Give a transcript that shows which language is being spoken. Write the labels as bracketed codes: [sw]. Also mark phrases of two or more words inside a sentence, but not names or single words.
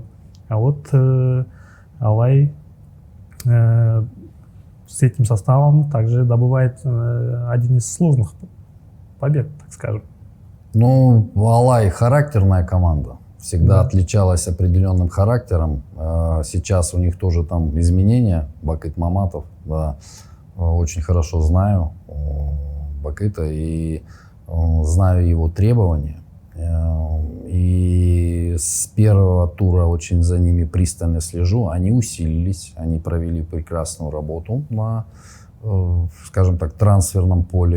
[ru] А вот Алай с этим составом также добывает один из сложных побед, так скажем. Ну, Алай характерная команда. Всегда отличалась определенным характером. Сейчас у них тоже там изменения. Бакыт Маматов, да, очень хорошо знаю Бакыта и знаю его требования. И с первого тура очень за ними пристально слежу. Они усилились, они провели прекрасную работу на, скажем так, трансферном поле.